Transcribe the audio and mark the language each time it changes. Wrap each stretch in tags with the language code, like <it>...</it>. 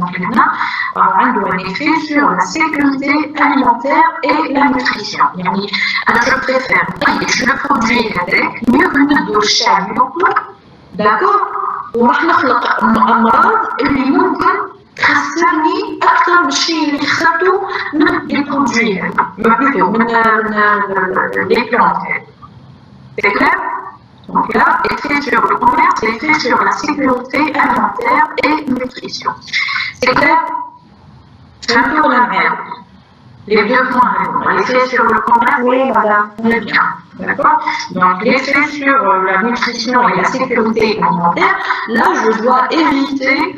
<fr>Donc, il y a un effet sur la sécurité alimentaire et la nutrition. Je préfère le produit avec mieux qu'une douche d'accord?</fr> <ar>ونخلق أمراض اللي ممكن تخسرني أكثر من الشيء اللي خسرته من البرودوي من</ar> <fr>les plantes. C'est clair? Donc là, effet sur le commerce, effet sur la sécurité alimentaire et nutrition. C'est clair? C'est un peu la même. Les deux points, l'effet sur le commerce, oui, madame. On est bien. D'accord? Donc l'effet sur la nutrition et la sécurité alimentaire, là je dois éviter</fr>